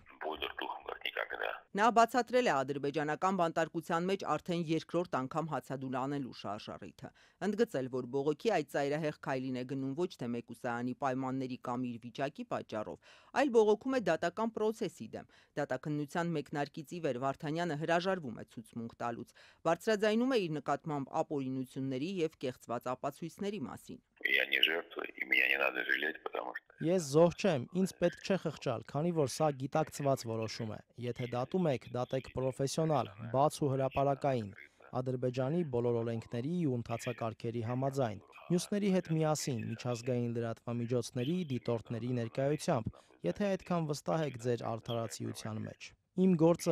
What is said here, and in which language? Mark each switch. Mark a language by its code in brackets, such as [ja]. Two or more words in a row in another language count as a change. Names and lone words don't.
[hy] Նա բացատրել է ադրբեջանական բանտարկության մեջ արդեն երկրորդ անգամ հացադուլ անելու շարժառիթը, ընդգծել, որ բողոքի այդ ծայրահեղ քայլին է գնում ոչ թե մեկուսայանի պայմանների կամ իր վիճակի պատճառով, այլ բողոքում է դատական պրոցեսի դեմ։ Դատաքննության մեկնարկից ի վեր Վարդանյանը հրաժարվում է ցուցմունք տալուց, բարձրաձայնում է իր նկատմամբ ապօրինությունների և կեղծված ապացույցների մասին։ [ru] жертвы, и меня не надо жалеть, потому что... [hy] Ես զոհ չեմ, ինձ պետք չէ խղճալ, քանի որ սա գիտակցված որոշում է։ Եթե դատում եք, դատեք պրոֆեսիոնալ, բաց ու հրապարակային, Ադրբեջանի բոլոր օրենքների ու ընթացակարգերի համաձայն, մյուսների հետ միասին, միջազգային լրատվամիջոցների, դիտորդների ներկայությամբ, եթե այդքան վստահ եք ձեր արդարացիության մեջ։ Իմ գործը